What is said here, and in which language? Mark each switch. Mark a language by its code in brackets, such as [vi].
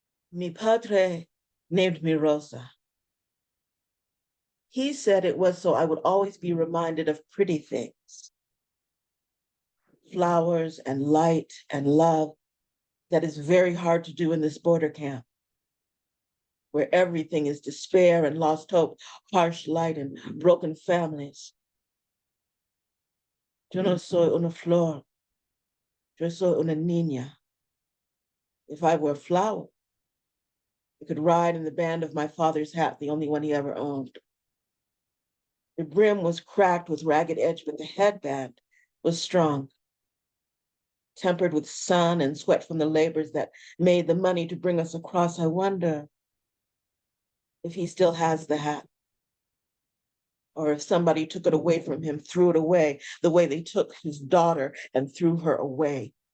[es] Mi padre [en] named me Rosa. He said it was so I would always be reminded of pretty things, flowers and light and love that is very hard to do in this border camp, where everything is despair and lost hope, harsh light and broken families. [es] Yo no soy una flor, yo soy una niña. [en] If I were a flower, I could ride in the band of my father's hat, the only one he ever owned. The brim was cracked with ragged edge, but the headband was strong, tempered with sun and sweat from the labors that made the money to bring us across. I wonder if he still has the hat, or if somebody took it away from him, threw it away, the way they took his daughter and threw her away.